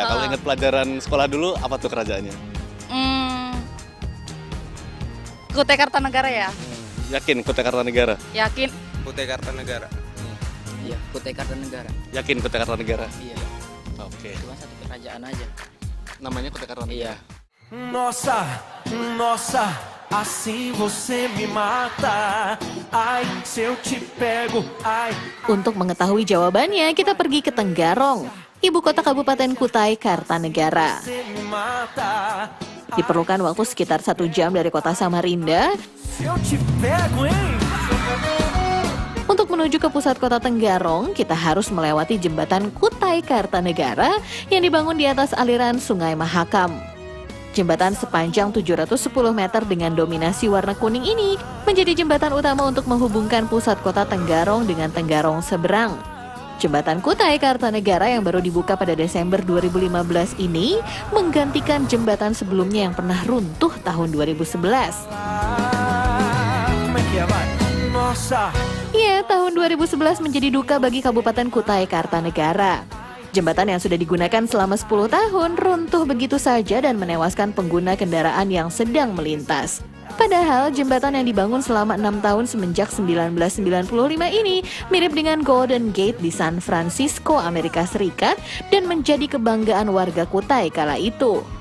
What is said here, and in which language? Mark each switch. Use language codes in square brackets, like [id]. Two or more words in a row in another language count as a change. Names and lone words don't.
[id] Kalau ingat pelajaran sekolah dulu, apa tuh kerajaannya? Kutai Kartanegara ya? Yakin Kutai Kartanegara? Yakin? Kutai Kartanegara. Iya, Kutai Kartanegara. Yakin Kutai Kartanegara? Iya. Oke. Cuma satu kerajaan aja. Namanya Kutai Kartanegara? Iya. [pt] Nossa, nossa, assim você me mata. Ai, se eu te pego, ai. [id] Untuk mengetahui jawabannya, kita pergi ke Tenggarong, ibu kota Kabupaten Kutai Kartanegara. [pt] Você me mata. [id] Diperlukan waktu sekitar 1 jam dari kota Samarinda [pt] Se eu te pego, hein? [id] untuk menuju ke pusat kota Tenggarong. Kita harus melewati jembatan Kutai Kartanegara yang dibangun di atas aliran Sungai Mahakam. Jembatan sepanjang 710 meter dengan dominasi warna kuning ini menjadi jembatan utama untuk menghubungkan pusat kota Tenggarong dengan Tenggarong seberang. Jembatan Kutai Kartanegara yang baru dibuka pada Desember 2015 ini menggantikan jembatan sebelumnya yang pernah runtuh tahun 2011. [pt] Como é que é, vai? Nossa. [id] Ya, tahun 2011 menjadi duka bagi Kabupaten Kutai Kartanegara. Jembatan yang sudah digunakan selama 10 tahun runtuh begitu saja dan menewaskan pengguna kendaraan yang sedang melintas. Padahal jembatan yang dibangun selama 6 tahun semenjak 1995 ini mirip dengan Golden Gate di San Francisco, Amerika Serikat, dan menjadi kebanggaan warga Kutai kala itu.